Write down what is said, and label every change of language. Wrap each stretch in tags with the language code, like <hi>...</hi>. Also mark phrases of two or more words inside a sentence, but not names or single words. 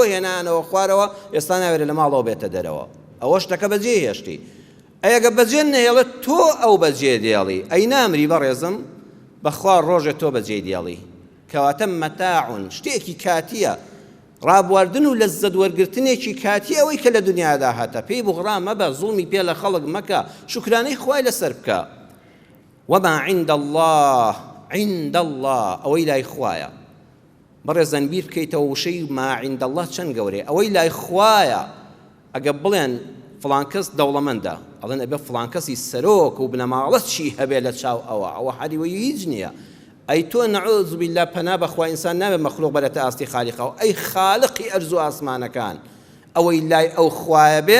<ckb>هێنانەوە خوارەوە ئێستا ناوێرە لە ماڵەوە بێتە دەرەوە ئەوە شتەکە بەجێ هێشتی ئەگە بەجێ نەهێڵێت تۆ ئەو بەجێ دێڵی ئەی نامری بەڕێزم بەخوا ڕۆژێ تۆ بەجێ دێڵی کەواتە مەتاعون شتێکی کاتیە ڕابواردن و لەزەت وەرگرتنێکی کاتی ئەوەی کە لە دنیادا هاتە پێی بوغڕا مەبە زوڵمی پێ لە خەڵک مەکە شوکرانەی خوای لەسەر بکە</ckb> <ar>وما عند الله عند الله</ar> <ckb>ئەوەی لای خوایە بەڕێزان بیر بکەیتەوە وشەی</ckb> <ar>ما عند الله</ar> <ckb>چەند گەورەیە ئەوەی لای خوایە ئەگە بڵێن فڵان کەس دەوڵەمەندە ئەڵێن ئەبێ فڵان کەسی سەرۆک و بنەماڵەت چی هەبێ لە چاو ئەوە حەریوەی هیچ نییە ئەی تۆ</ckb> <ar>نەعوذ بالله</ar> <ckb>پەنا بەخوا ئینسان نابێت مەخلوق بەرەتە ئاستی خالیقەوە ئەی خالقی ئەرز و ئاسمانەکان ئەوەی لای ئەو خوایە بێ</ckb>